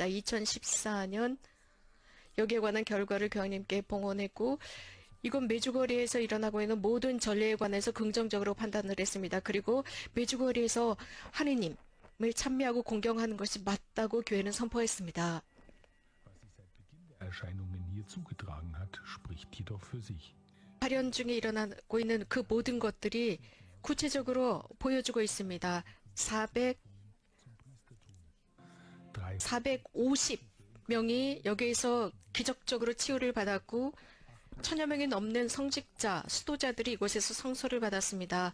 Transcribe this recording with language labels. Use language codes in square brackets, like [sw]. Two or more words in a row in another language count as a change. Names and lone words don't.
[ko] 2014년 여기에 관한 결과를 교황님께 봉헌했고 이곳 메주거리에서 일어나고 있는 모든 전례에 관해서 긍정적으로 판단을 했습니다. 그리고 메주거리에서 하느님을 찬미하고 공경하는 것이 맞다고 교회는 선포했습니다. [de] Erscheinungen hier zugetragen hat, spricht jedoch für sich. [ko] 발현 중에 일어나고 있는 그 모든 것들이 구체적으로 보여주고 있습니다. 450명이 여기에서 기적적으로 치유를 받았고 1000여 명이 넘는 성직자, 수도자들이 이곳에서 성소를 받았습니다.